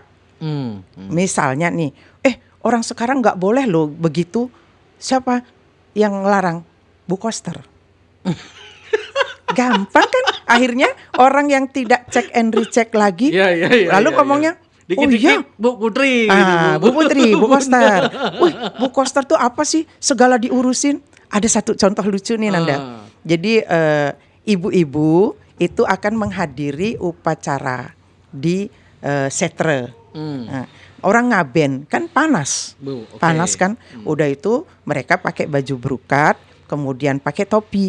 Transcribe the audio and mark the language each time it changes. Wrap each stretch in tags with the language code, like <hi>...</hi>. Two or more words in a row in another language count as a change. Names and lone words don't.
<id>Misalnya nih, orang sekarang nggak boleh loh begitu. Siapa yang larang? Bu Koster. Gampang kan akhirnya orang yang tidak</id> <en>check and recheck</en> <id>lagi, lalu ngomongnya, dikit-dikit Bu Putri. Bu Putri, Bu Koster. Wih, Bu Koster tuh apa sih segala diurusin? Ada satu contoh lucu nih Nanda. Jadi ibu-ibu itu akan menghadiri upacara di setre. Orang ngaben kan panas, panas kan. Udah itu mereka pakai baju brokat, kemudian pakai topi.</id>